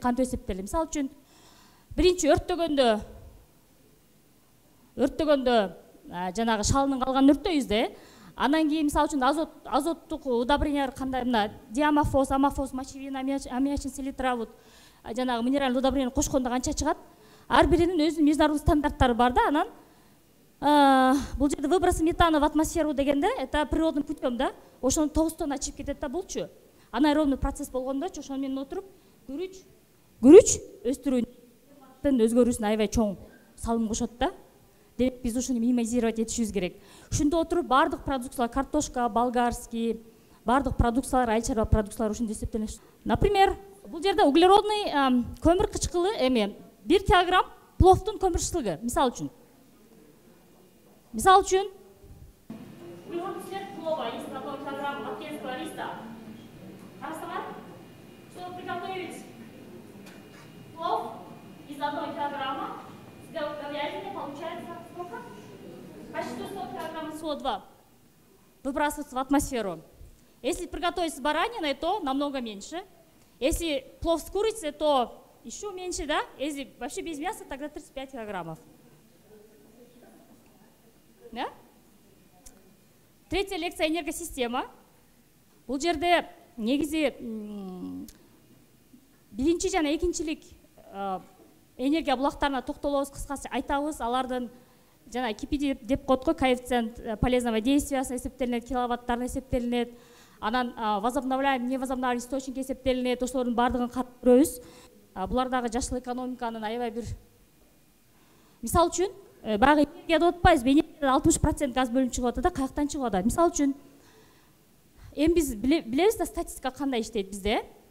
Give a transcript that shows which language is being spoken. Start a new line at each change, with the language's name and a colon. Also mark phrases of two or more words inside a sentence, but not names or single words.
Kyrgyz: Мисалы үчүн биринчи өрттөгөндө жанагы шалынын калганын өрттөйбүз да. Анан кийин мисалы үчүн азоттук удобрениялар кандай мына диамофос, амофос, мочевин, аммиачин, селитравут жанагы минералдык удобрение кошкондо канча чыгат? Ар биринин өзүнүн международный стандарттары бар да. Анан бул жерде
Russian: выбросы метана в атмосферу
Kyrgyz: дегенде
Russian: это природным путем
Kyrgyz: да. Ошону 9 тонна чыгып кетет да болчу.
Russian: Анаэробный процесс
Kyrgyz: болгондочу ошону менен отуруп күрүч өстүрүүнүн өзгөрүүсүнө аябай чоң салым кошот да. Демек биз ушуну минимизировать этишибиз керек. Ушунда отуруп бардык продукциялар, картошка, болгарский, бардык продукциялар, айыл чарба продукциялар ушунда эсептелет. Например, бул жерде углеродный көмүр кычкылы 1 килограмм пловдун көмүр кычкылыгы, мисалы үчүн
Russian: углеродный след плова из 1 килограмм баткенского риса. Карасаңар, чтобы приготовить плов из 1 килограмма говядины получается сколько? Почти 100 килограммов СО2 выбрасывается в атмосферу. Если приготовить с бараниной, то намного меньше. Если плов с курицей, то еще меньше, да? Если вообще без мяса, тогда 35 килограммов. Да? Третья лекция — энергосистема.
Kyrgyz: Бул жерде негизи биринчи жана экинчилик энергия булактарына токтолобуз, кыскасы айтабыз. Алардын жана KPD деп коет го,
Russian: коэффициент полезного действия
Kyrgyz: эсептелинет, киловаттарына эсептелинет. Анан
Russian: возобновляемый, невозобновляемый источник
Kyrgyz: эсептелинет. Ошолордун бардыгын карап көрөбүз. Булардагы жашыл экономиканын аябай бир мисалы үчүн баягы энергия деп атпайбызбы? Энергиядан 60% газ бөлүнүп чыгып атат да, каяктан чыгып атат? Мисалы үчүн эми биз билебиз да статистика кандай иштейт бизде.